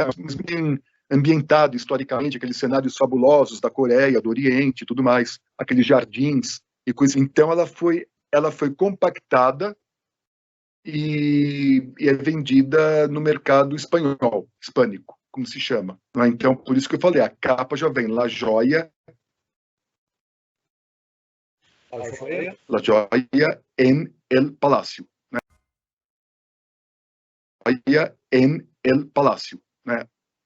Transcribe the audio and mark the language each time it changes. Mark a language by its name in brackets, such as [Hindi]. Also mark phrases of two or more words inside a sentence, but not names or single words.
[Portuguese] Ambientado historicamente, aqueles cenários fabulosos da Coreia, do Oriente e tudo mais, aqueles jardins e coisas. Então ela foi compactada e é vendida no mercado hispânico, como se chama. Então, por isso que eu falei, a capa já vem La Joia en el Palacio. Né? Joia en el Palacio. Né?